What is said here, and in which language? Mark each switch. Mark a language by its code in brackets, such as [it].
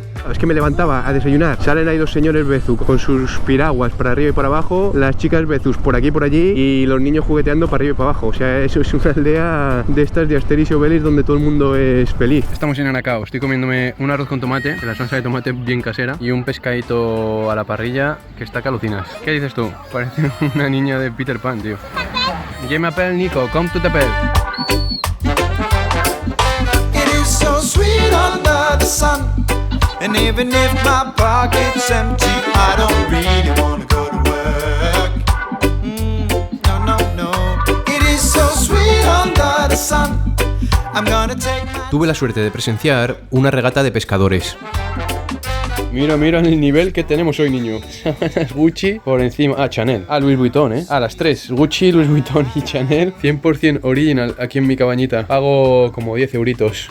[es] Es que me levantaba a desayunar, salen ahí los señores Bezu con sus piraguas para arriba y para abajo, las chicas Bezus por aquí y por allí y los niños jugueteando para arriba y para abajo. O sea, eso es una aldea de estas de Asterix y Obelix donde todo el mundo es feliz. Estamos en Anacao, estoy comiéndome un arroz con tomate, la salsa de tomate bien casera y un pescadito a la parrilla que está que alucinas. ¿Qué dices tú? Parece una niña de Peter Pan, tío. [fr] Je m'appelle Nico, come to t'appelle. [en] It is so sweet under the sun. And even if my pocket's empty, I don't really wanna go to work. No, no, no. It is so sweet under the sun. I'm gonna take my... [es] Tuve la suerte de presenciar una regata de pescadores. Mira, mira el nivel que tenemos hoy, niño. Gucci por encima. Ah, Chanel. Ah, Louis Vuitton, ¿eh? A las 3. Gucci, Louis Vuitton y Chanel. 100% original aquí en mi cabañita. Pago como 10 euritos.